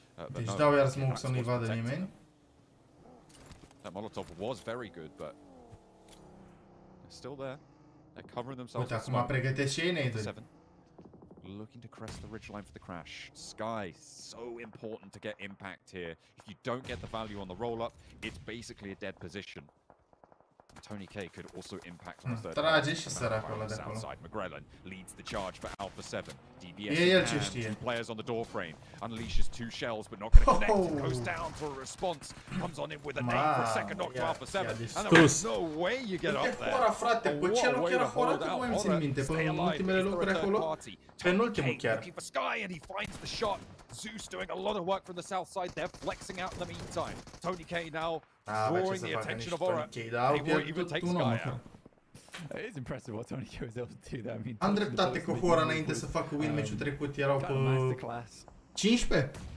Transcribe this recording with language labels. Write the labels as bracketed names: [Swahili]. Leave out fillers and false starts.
[Romanian] Deci dau iar smoke să nu-i vadă nimeni. [English] That Molotov was very good, but they're still there. They're covering themselves. [Romanian] Uite, acum pregătesc și ei nade-uri. [English] Looking to crest the ridgeline for the crash. Sky, so important to get impact here. If you don't get the value on the roll-up, it's basically a dead position. Tony K could also impact on the third. [Romanian] Trage și săracul ăla de acolo. [English] McGrellan leads the charge for Alpha 7. DBS [Romanian] E el ce știe. [English] two players on the door frame. Unleashes two shells, but not going to connect. It goes down for a response. Comes on in with a nade for a second knock to Alpha 7. And there is no way you get up there. [Romanian] Hora, frate, pe ce loc era Hora? Că nu mai țin minte. Pe ultimele locuri acolo? Penultimul chiar. [English] Looking for Sky and he finds the shot. Zeus doing a lot of work from the south side. They're flexing out in the meantime. Tony K now drawing the attention of Aura. They won't even take Sky out. It is impressive what Tony K was able to do there. I mean, [Romanian] am dreptate că Hora înainte să facă win match-ul trecut erau pe 15?